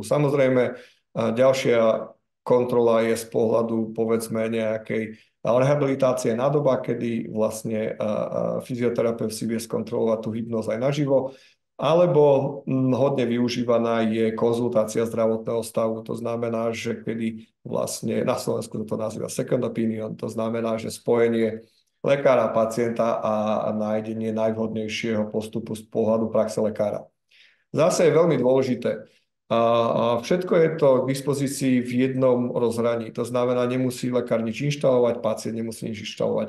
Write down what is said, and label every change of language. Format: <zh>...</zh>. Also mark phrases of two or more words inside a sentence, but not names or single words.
<sk>Samozrejme, ďalšia kontrola je z pohľadu, povedzme, nejakej rehabilitácie na doba, kedy vlastne fyzioterapeut si vie skontrolovať tú hypnozu aj naživo. Alebo hodne využívaná je konzultácia zdravotného stavu. To znamená, že kedy vlastne na Slovensku to nazýva</sk> <en>second opinion,</en> <sk>to znamená, že spojenie lekára a pacienta a nájdenie najvhodnejšieho postupu z pohľadu praxe lekára. Zase je veľmi dôležité. A všetko je to k dispozícii v jednom rozhraní. To znamená, nemusí lekár nič inštalovať, pacient nemusí nič inštalovať.</sk>